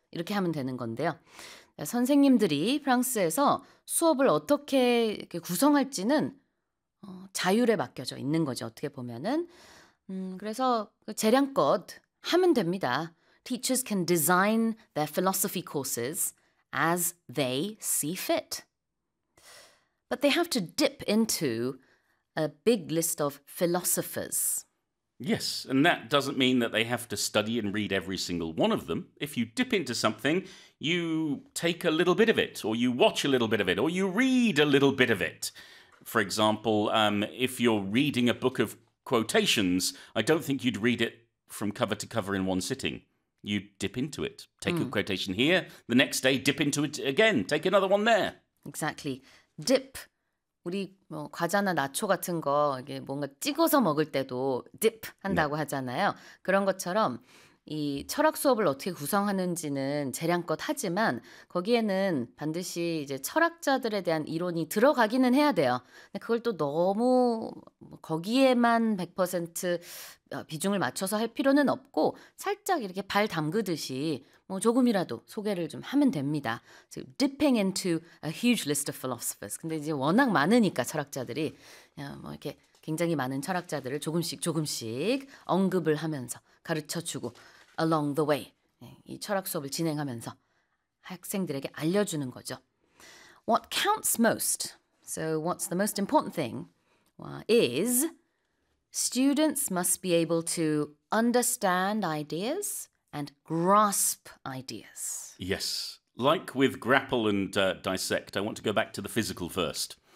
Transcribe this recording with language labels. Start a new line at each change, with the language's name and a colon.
Korean: 이렇게 하면 되는 건데요. 선생님들이 프랑스에서 수업을 어떻게 구성할지는 자율에 맡겨져 있는 거죠. 어떻게 보면은. 그래서 재량껏 하면 됩니다.
English: Teachers can design their philosophy courses as they see fit. But they have to dip into a big list of philosophers. Yes, and that doesn't mean that they have to study and read every single one of them. If you dip into something, you take a little bit of it, or you watch a little bit of it, or you read a little bit of it. For example, if you're reading a book of quotations, I don't think you'd read it from cover to cover in one sitting. You dip into it. Take a quotation here, the next day dip into it again, take another one there. Exactly. Dip.
Korean: 우리 뭐 과자나 나초 같은 거 이게 뭔가 찍어서 먹을 때도 dip 한다고 네. 하잖아요. 그런 것처럼 이 철학 수업을 어떻게 구성하는지는 재량껏 하지만 거기에는 반드시 이제 철학자들에 대한 이론이 들어가기는 해야 돼요. 근데 그걸 또 너무 거기에만 100% 비중을 맞춰서 할 필요는 없고 살짝 이렇게 발 담그듯이 뭐 조금이라도 소개를 좀 하면 됩니다.
English: So, dipping into a huge list of philosophers.
Korean: 근데 이제 워낙 많으니까 철학자들이 그냥 뭐 이렇게 굉장히 많은 철학자들을 조금씩 조금씩 언급을 하면서 가르쳐주고
English: along the way
Korean: 이 철학 수업을 진행하면서 학생들에게 알려주는 거죠.
English: What counts most, so what's the most important thing, is students must be able to understand ideas and grasp ideas. Yes, like with grapple and dissect, I want to go back to the physical first.